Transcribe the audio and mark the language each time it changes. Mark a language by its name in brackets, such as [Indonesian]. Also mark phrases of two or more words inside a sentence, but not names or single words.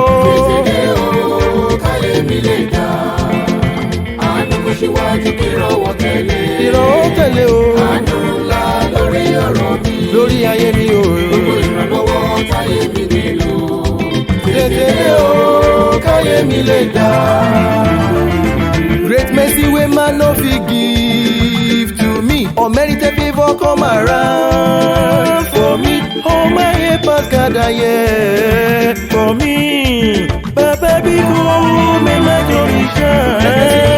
[Yoruba] Tètè o, káyé mi lè dá. Àánú kò ṣíwájú kí ìrànwọ́ tẹ̀lé. Ìrànwọ́ tẹ̀lé o. Àánú ńlá lórí ọ̀rọ̀ mi. Lórí ayé mi o. Gbogbo ìrànlọ́wọ́ táyé mi nílò. Tètè o, káyé mi lè dá. [Nigerian Pidgin] Great mercy wey man no fit give to me. Unmerited favour come around for me. All my helpers gather here for me. Baba be good, make my glory shine.